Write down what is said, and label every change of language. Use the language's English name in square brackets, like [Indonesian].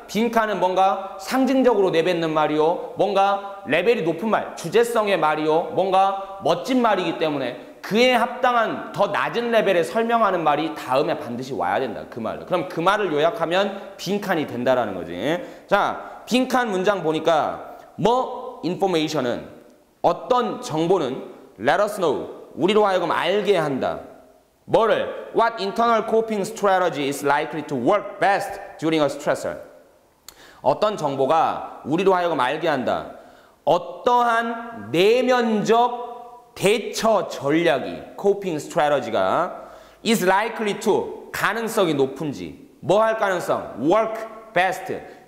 [Korean] 빈칸은 뭔가 상징적으로 내뱉는 말이요, 뭔가 레벨이 높은 말, 주제성의 말이요, 뭔가 멋진 말이기 때문에 그에 합당한 더 낮은 레벨에 설명하는 말이 다음에 반드시 와야 된다. 그 말을. 그럼 그 말을 요약하면 빈칸이 된다라는 거지. 자, 빈칸 문장 보니까 뭐 information은 어떤 정보는 [English] let us know, [Korean] 우리로 하여금 알게 한다. 뭐를? [English] What internal coping strategy is likely to work best during a stressor. [Korean] 어떤 정보가 우리로 하여금 알게 한다. 어떠한 내면적 대처 전략이, coping strategy가 [English] is likely to, [Korean] 가능성이 높은지. 뭐 할 가능성? work [English] best.